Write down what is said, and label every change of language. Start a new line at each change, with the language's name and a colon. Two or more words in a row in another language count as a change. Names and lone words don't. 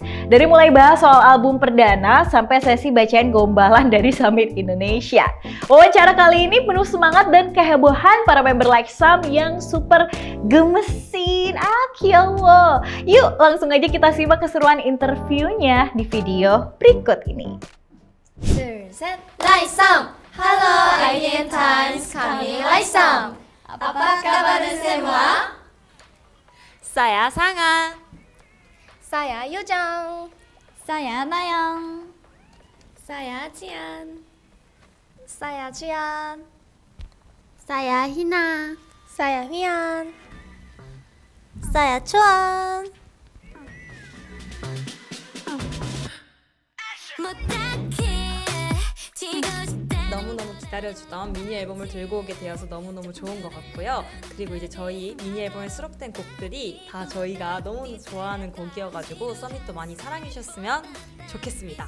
Indonesian: Dari mulai bahas soal album perdana sampai sesi bacain gombalan dari Summit Indonesia. Wawancara kali ini penuh semangat dan kehebohan para member Likesam yang super gemesin. Allah. Yuk langsung aja kita simak keseruan interviewnya di video berikut ini.
Korean: 둘, 셋, 라이썸!
Indonesian: Halo, IDN Times, kami 라이썸! Apa kabar semua? Saya Sanga. Saya Yojang. Saya Nayang. Saya Jian. Saya Jian. Saya Hina. Saya Mian. Saya Chuan.
Korean: 너무너무 기다려주던 미니 앨범을 들고 오게 되어서 너무너무 좋은 것 같고요. 그리고 이제 저희 미니 앨범에 수록된 곡들이 다 저희가 너무 좋아하는 곡이어가지고 서밋도 많이 사랑해주셨으면 좋겠습니다.